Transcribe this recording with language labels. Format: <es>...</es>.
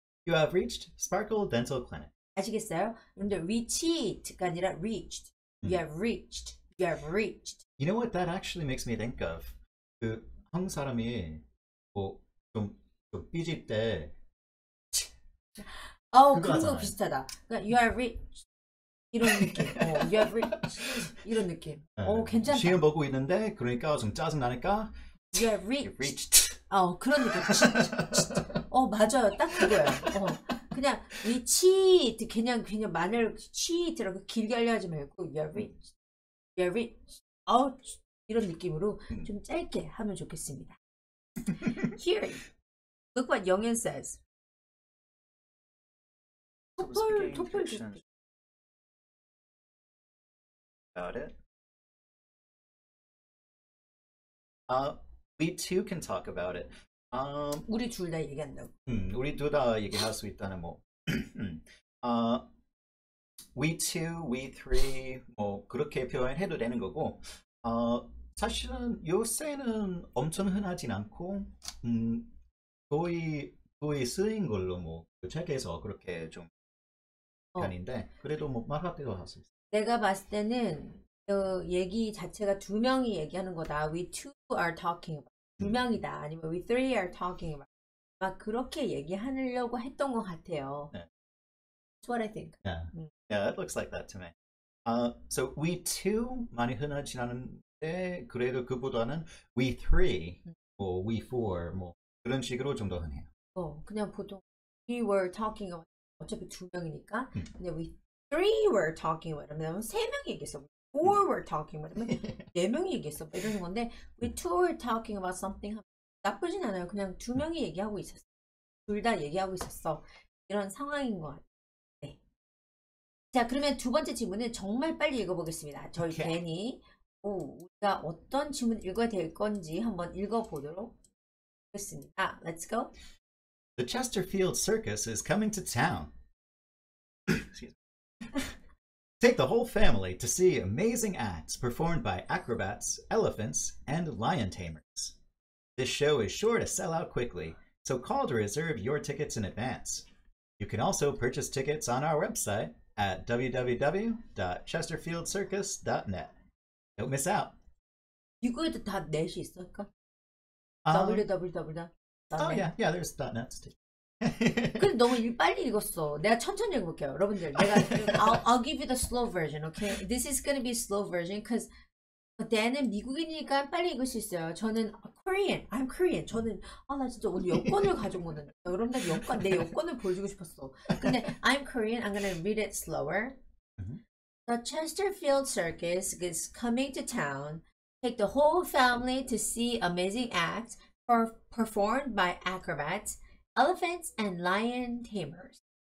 <en>You have reached Sparkle Dental Clinic.</en> <ko>아시겠어요? 근데 reached가 아니라 reached.</ko> <en>You have reached. You have reached. You know what that actually makes me think of?</en> <ko>그 한국 사람이 뭐좀 삐질 때 그런 거 비슷하다.</ko> <en>그러니까 you have reached</en> <ko>이런 느낌.</ko> <en>You have reached 이런 느낌.</en> <ko>괜찮다. 시험 보고 있는데 그러니까 좀 짜증 나니까</ko> <en>You have reached.</en> <ko>그런 느낌. 맞아요. 딱 그거예요. 그냥 reached 그냥 마늘 cheat라고 길게 하려하지 말고</ko> <en>you have reached. You have reached.</en> <ko>이런 느낌으로 좀 짧게 하면 좋겠습니다.</ko> <en>Here, look what 영현 says.</en> <ko>토플</ko> <en>About it. We too can talk about it.</en> <ko>우리 둘 다 얘기한다고. 우리 둘 다 얘기할 수 있다는 뭐.</ko> <en>We two, we three</en> <ko>뭐 그렇게 표현해도 되는 거고. 사실은 요새는 엄청 흔하진 않고 거의 쓰인 걸로 뭐 책에서 그렇게 좀 편인데 그래도 뭐 말할 때도 할 수 있어요. 내가 봤을 때는 얘기 자체가 두 명이 얘기하는 거다.</ko> <en>We two are talking about.</en> <ko>두 명이다. 아니면</ko> <en>we three are talking about.</en> <ko>막 그렇게 얘기하려고 했던 것 같아요. 네.</ko> <en>That's what I think. Yeah, it looks like that to me. So we two</en> <ko>많이 흔하진 않은데 그래도 그보다는 we three, 뭐 we four, 뭐 그런 식으로 좀 더 흔해요. 그냥 보통</ko> <en>we were talking about</en> <ko>어차피 두 명이니까. 근데</ko> <en>we three were talking about</en> <ko>하면 세 명이 얘기했어.</ko> <en>Four were talking about</en> <ko>하면 네 명이 얘기했어. 이러는 건데</ko> <en>we two were talking about something</en> <ko>나쁘진 않아요. 그냥 두 명이 얘기하고 있었어. 둘 다 얘기하고 있었어. 이런 상황인 것 같아요. 네. 자, 그러면 두 번째 질문은 정말 빨리 읽어보겠습니다. 저희 괜히 우리가 어떤 질문 읽어야 될 건지 한번 읽어보도록 됐습니다.</ko> <en>Let's go. The Chesterfield Circus is coming to town. Excuse me. Take the whole family to see amazing acts performed by acrobats, elephants, and lion tamers. This show is sure to sell out quickly, so call to reserve your tickets in advance. You can also purchase tickets on our website at www.chesterfieldcircus.net. Don't miss out.</en> <ko>이거에도 다 넷이 있을까?</ko> <en>www. Oh yeah, there's .nets too.</en> <ko>근데 너무 빨리 읽었어. 내가 천천히 읽어볼게요. 여러분들,</ko> <en>I'll give you the slow version, okay? This is gonna be slow version, because</en> <ko>그때는 미국인이니까 빨리 읽을 수 있어요. 저는</ko> <en>Korean, I'm Korean.</en> <ko>저는 나 진짜 오늘 여권을 가지고 오는 여러분들 내 여권을 보여주고 싶었어. 근데</ko> <en>I'm Korean, I'm gonna read it slower. The Chesterfield Circus is coming to town. Take the whole family to see amazing acts performed by acrobats, elephants, and lion tamers.</en>